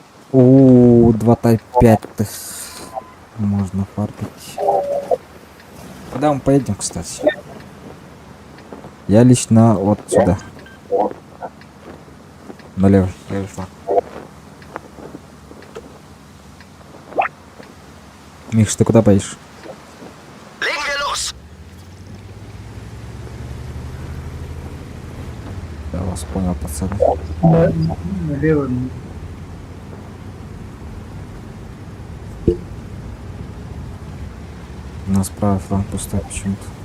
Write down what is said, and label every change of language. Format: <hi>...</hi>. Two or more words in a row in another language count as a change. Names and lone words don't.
<ru>О, 2Т5. Можно фармить. Куда мы поедем, кстати? Я лично вот сюда. Налево. Левый флаг. Миш, ты куда поедешь?</ru> <de>Legen wir los!</de> <ru>Я вас понял, пацаны. Налево. У нас правый фланг пустой почему-то.</ru>